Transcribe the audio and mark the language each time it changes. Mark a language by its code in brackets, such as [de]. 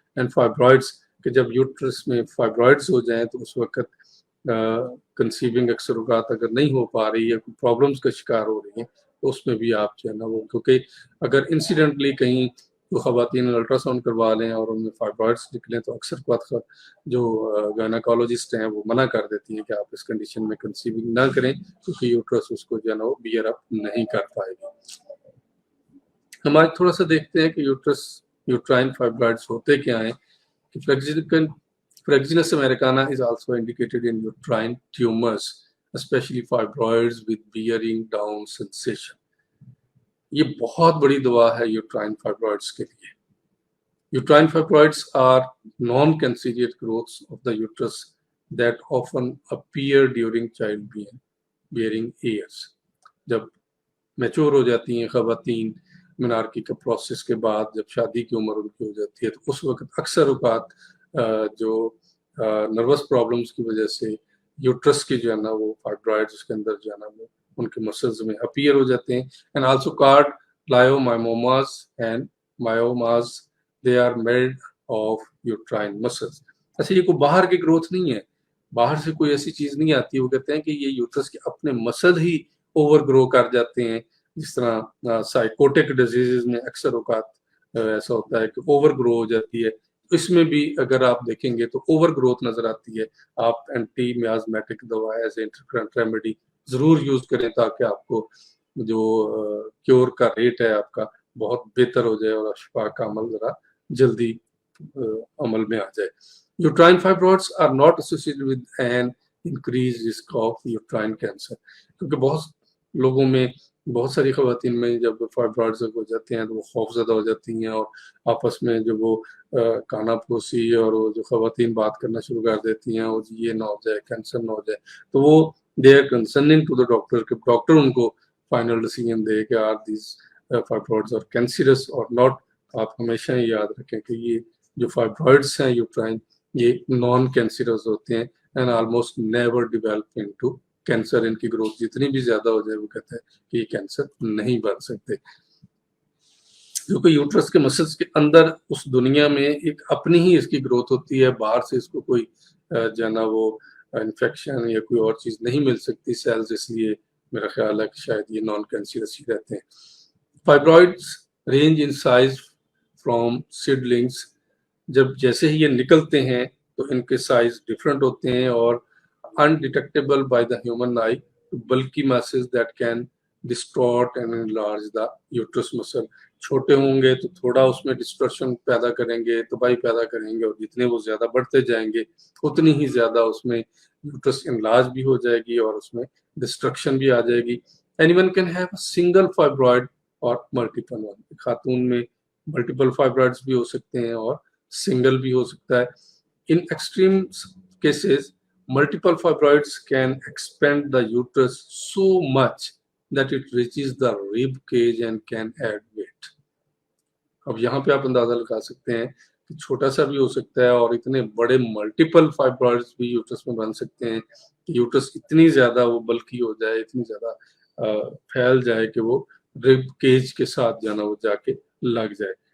[ur] And fibroids کہ جب uterus میں فائبرائڈس ہو جائیں تو اس وقت کنسیونگ اکثر اوقات اگر نہیں ہو پا رہی ہے، پرابلمس کا شکار ہو رہی ہیں تو اس میں بھی آپ جو ہے نا وہ، کیونکہ اگر انسیڈنٹلی کہیں تو خواتین الٹرا ساؤنڈ کروا لیں اور ان میں فائبرائڈس نکلیں تو اکثر وقت جو گائناکالوجسٹ ہیں وہ منع کر دیتی ہیں کہ آپ اس کنڈیشن میں کنسیونگ نہ کریں کیونکہ یوٹرس اس کو جو ہے نا وہ بیئر اپ نہیں کر پائے گی. ہم آج تھوڑا سا دیکھتے ہیں کہ یوٹرائن فائبرائڈس ہوتے کیا ہیں. [en] Fraxinus americana is also indicated in uterine tumors, especially fibroids with bearing down sensation. [ur] یہ بہت بڑی دوا ہے یوٹرائن فائبرائڈس کے لیے. [en] Uterine fibroids are non-cancerous growths of the uterus that often appear during childbearing years. [ur] جب میچور ہو جاتی ہیں خواتین منارکی کا پروسیس کے بعد، جب شادی کی عمر ان کی ہو جاتی ہے تو اس وقت اکثر اوقات جو نروس پرابلمس کی وجہ سے یوٹرس کی جو ہے نا وہ فائبرائڈز اس کے اندر جو ہے نا وہ ان کے مسلز میں اپیئر ہو جاتے ہیں. [en] And also called leiomyomas and myomas they are made of uterine muscles. [ur] ایسے یہ کوئی باہر کی گروتھ نہیں ہے، باہر سے کوئی ایسی چیز نہیں آتی. وہ کہتے ہیں کہ یہ یوٹرس کے اپنے مسل ہی اوور گرو کر جاتے ہیں. جس طرح سائیکوٹک ڈیزیز میں اکثر اوقات ایسا ہوتا ہے کہ اوور گرو ہو جاتی ہے. اس میں بھی اگر آپ دیکھیں گے تو اوور گروتھ نظر آتی ہے. آپ اینٹی میازمیٹک دوا ایز انٹرکرنٹ ریمیڈی ضرور یوز کریں تاکہ آپ کو جو کیور کا ریٹ ہے آپ کا بہت بہتر ہو جائے اور شفا کا عمل ذرا جلدی عمل میں آ جائے. [en] Uterine fibroids are not associated with an increased risk of uterine cancer. [ur] کیونکہ بہت لوگوں میں، بہت ساری خواتین میں جب فائبرائڈز ہو جاتے ہیں تو وہ خوف زدہ ہو جاتی ہیں اور آپس میں جو وہ کانا پھوسی اور وہ جو خواتین بات کرنا شروع کر دیتی ہیں اور یہ نہ ہو جائے، کینسر نہ ہو جائے، تو وہ [en] they are concerning to the doctor [ur] کہ ڈاکٹر ان کو فائنل ڈیسیجن دے کہ [en] Are these fibroids or cancerous or not. [ur] آپ ہمیشہ یاد رکھیں کہ یہ جو فائبرائڈس ہیں یوٹرائن یہ نان کینسرس ہوتے ہیں [en] And almost never develop into cancer. [ur] ان کی گروتھ جتنی بھی زیادہ ہو جائے وہ کہتے ہیں کہ یہ کینسر نہیں بن سکتے. کیونکہ یوٹرس کے مسلس کے اندر اس دنیا میں ایک اپنی ہی اس کی گروتھ ہوتی ہے، باہر سے اس کو کوئی جو ہے نا وہ انفیکشن یا کوئی اور چیز نہیں مل سکتی سیلز، اس لیے میرا خیال ہے کہ شاید یہ نان کینسرس ہی رہتے ہیں. [en] Fibroids range in size from seedlings. [ur] جب جیسے ہی یہ نکلتے ہیں تو ان کے سائز ڈفرنٹ ہوتے ہیں اور [en] undeterminable by the human eye to bulky masses that can distort and enlarge the uterus muscle. [ur] چھوٹے ہوں گے تو تھوڑا اس میں ڈسٹورشن پیدا کریں گے، تباہی پیدا کریں گے، اور جتنے وہ زیادہ بڑھتے جائیں گے اتنی ہی زیادہ اس میں یوٹرس انلارج بھی ہو جائے گی اور اس میں ڈسٹرکشن بھی آ جائے گی. [en] Anyone can have a single fibroid or multiple one. [ur] خاتون میں ملٹیپل فائبرائڈس بھی ہو سکتے ہیں اور سنگل بھی ہو سکتا ہے. [en] In extreme cases, multiple fibroids can expand the uterus so much that it reaches the rib cage and can add weight. [ur] اب یہاں پہ آپ اندازہ لگا سکتے ہیں کہ چھوٹا سا بھی ہو سکتا ہے اور اتنے بڑے ملٹیپل فائبرائڈس بھی یوٹرس میں بن سکتے ہیں کہ یوٹرس اتنی زیادہ وہ بلکی ہو جائے، اتنی زیادہ پھیل جائے کہ وہ رب کیج کے ساتھ جانا وہ جا کے لگ جائے.